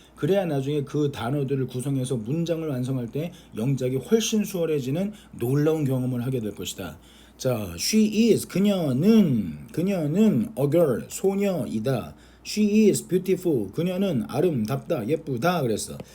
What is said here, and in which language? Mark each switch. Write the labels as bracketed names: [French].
[Korean] 그래야 나중에 그 단어들을 구성해서 문장을 완성할 때 영작이 훨씬 수월해지는 놀라운 경험을 하게 될 것이다. [English] 자, she is [Korean] 그녀는 [English] a girl [Korean] 소녀이다. [English] She is beautiful [Korean] 그녀는 아름답다, 예쁘다 그랬어.